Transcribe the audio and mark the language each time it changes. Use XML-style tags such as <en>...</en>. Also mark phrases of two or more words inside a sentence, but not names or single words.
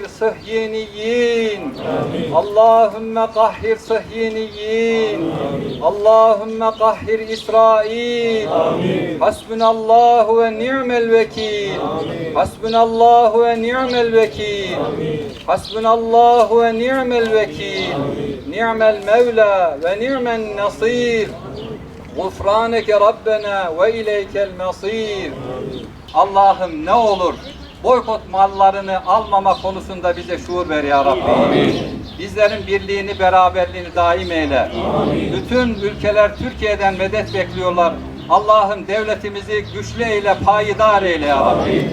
<ar>صهيونيين اللهم قهر صهيونيين اللهم قهر إسرائيل حسبنا الله ونعم الوكيل حسبنا الله ونعم الوكيل حسبنا الله ونعم الوكيل نعم المولى ونعم النصير غفرانك ربنا وإليك المصير.</ar> <tr>Allah'ım ne olur boykot mallarını almama konusunda bize şuur ver ya Rabbi. Amin. Bizlerin birliğini, beraberliğini daim eyle. Amin. Bütün ülkeler Türkiye'den medet bekliyorlar. Allah'ım devletimizi güçlü eyle, payidar eyle ya Rabbi.</tr>